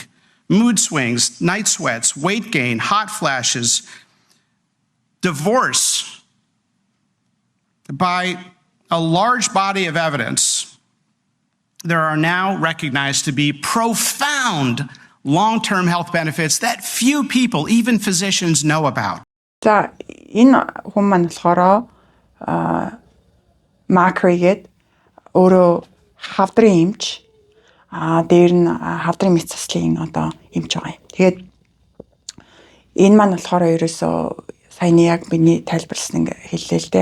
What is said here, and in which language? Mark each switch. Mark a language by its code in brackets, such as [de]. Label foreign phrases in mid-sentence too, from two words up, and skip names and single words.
[en] Mood swings, night sweats, weight gain, hot flashes, divorce. By a large body of evidence, there are now recognized to be profound long-term health benefits that few people, even physicians, know about. [mn] За энэ хүн маань болохоор Макригээд өөрөө хавдрын эмч дээр нь хавдрын мэс заслын одоо эмч байгаа юм. Тэгээд энэ маань болохоор ерөөсөө саяны яг миний тайлбарласан ингээ хэллээ л дээ.